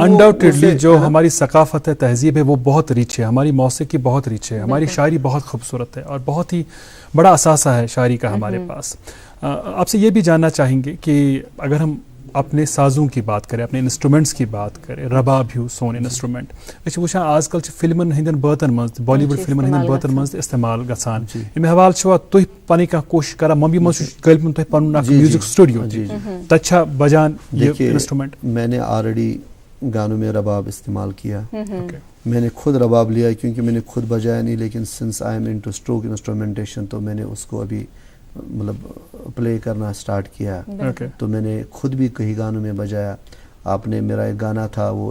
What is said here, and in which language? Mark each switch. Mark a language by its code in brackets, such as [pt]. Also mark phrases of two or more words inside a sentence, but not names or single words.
[ur] انڈاؤٹیڈلی جو ہماری ثقافت ہے تہذیب ہے وہ بہت ریچ ہے ہماری موسیقی بہت ریچ ہے ہماری شاعری بہت خوبصورت ہے اور بہت ہی بڑا اثاثہ ہے شاعری کا ہمارے پاس آپ سے یہ بھی جاننا چاہیں گے کہ اگر ہم اپنے سازوں کی بات کریں اپنے انسٹرومنٹس کی بات کریں [ks] رباب ہیو سون انسٹرومنٹ أسۍ وٕچھان آز کل فلمن ہندین بٲتن منٛز بالی ووڈ فلمن ہندین بٲتن منٛز تہِ استعمال گژھان اَمہِ حوالہٕ چھوا تُہۍ پنٕنۍ کانٛہہ کوٗشِش کران ممبئی منٛز چھُ غٲلبن تۄہہِ پنُن اکھ میوٗزک سٹوڈیو تتہِ چھا بجان یہِ انسٹرومنٹ [ur] میں نے آلریڈی گانوں میں رباب استعمال کیا میں نے خود رباب لیا کیونکہ میں نے خود بجایا نہیں لیکن [en] since I am into stroke instrumentation [ur] تو میں نے اس کو ابھی مطلب پلے کرنا سٹارٹ کیا تو میں نے خود بھی کئی گانوں میں بجایا آپ نے میرا ایک گانا تھا وہ